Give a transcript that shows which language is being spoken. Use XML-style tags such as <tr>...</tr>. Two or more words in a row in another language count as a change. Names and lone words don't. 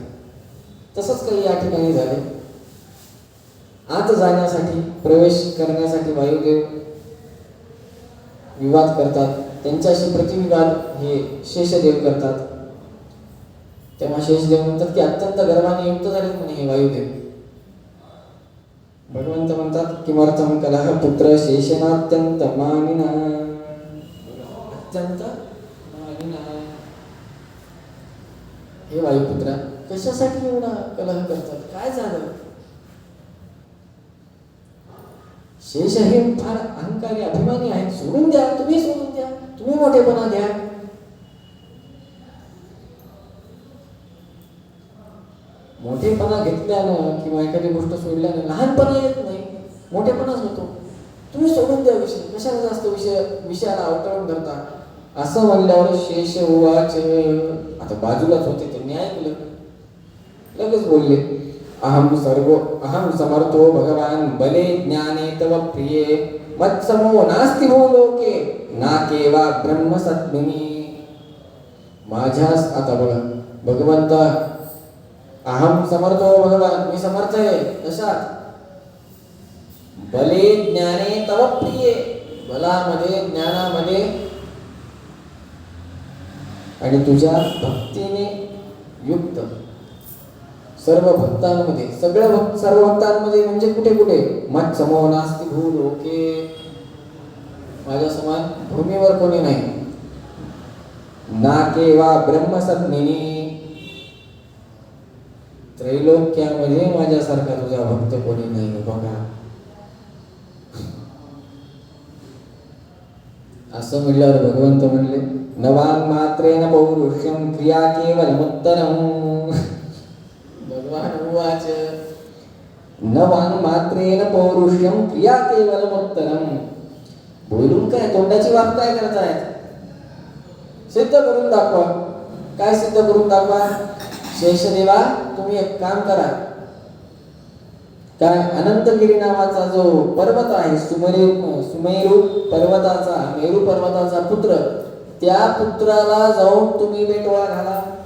<mr>तसंच काही या ठिकाणी झाले. आत जाण्यासाठी प्रवेश करण्यासाठी वायुदेव विवाद करतात. त्यांच्याशी प्रतिविवाद हे शेषदेव करतात. तेव्हा शेषदेव म्हणतात की अत्यंत गर्वाने युक्त झालेत म्हणे हे वायुदेव. भगवंत म्हणतात</mr> <sa>किमर्थं कलह पुत्र शेषेनात्यंत मानिना, अत्यंत मानिना.</sa> <mr>हे वायुपुत्रा कशासाठी एवढा कलह करतात, काय झालं? शेष हे फार अहंकारी अभिमानी आहेत. सोडून द्या, तुम्ही सोडून द्या, तुम्ही मोठेपणा द्या. मोठेपणा घेतल्यानं किंवा एखादी गोष्ट सोडल्यानं लहानपणा येत नाही, मोठेपणाच होतो. तुम्ही सोडून द्या विषय, कशाला जास्त विषयाला अवतळून धरता. असं म्हणल्यावर</mr> <sa>शेष उवाच,</sa> <mr>आता बाजूलाच होते त्यांनी ऐकलं, लगेच बोलले</mr> <sa>अहम समर्थो भगवान बले ज्ञाने तव प्रिये मत्समो नास्ति भो लोके नाके वा ब्रह्म सद्मिनी.</sa> <mr>माझ्यास आता बघा भगवंता,</mr> <sa>अहम समर्थो भगवान,</sa> <mr>मी समर्थ आहे. कशात?</mr> <sa>बले ज्ञाने तव प्रिये,</sa> <mr>बलामध्ये ज्ञानामध्ये आणि तुझ्या भक्तीने युक्त सर्व भक्तांमध्ये. सर्व भक्तांमध्ये म्हणजे कुठे कुठे?</mr> <sa>मत समो नास्ति भू लोके,</sa> <mr>माझ्या समान भूमीवर कोणी नाही.</mr> <sa>नाके वा ब्रह्मसद्मिनी,</sa> <mr>त्रैलोक्यामध्ये माझ्यासारखा तुझा भक्त कोणी नाही बघा. असं म्हणल्यावर भगवंत म्हणले</mr> <sa>नवान मात्रेन पौरुष्यम क्रिया केवलमुत्तरम. भगवान उवाच, न वाङ्मात्रेण पौरुष्यम क्रिया केवलमुत्तरम.</sa> <mr>बोलून काय, तोंडाची वाफ काय करतायत? सिद्ध करून दाखवा. काय सिद्ध करून दाखवा? शेषदेवा तुम्ही एक काम करा, काय अनंतगिरी नावाचा जो पर्वत आहे, सुमेरू पर्वताचा, मेरू पर्वताचा पुत्र, त्या पुत्राला जाऊन तुम्ही बेटवा घाला.</mr>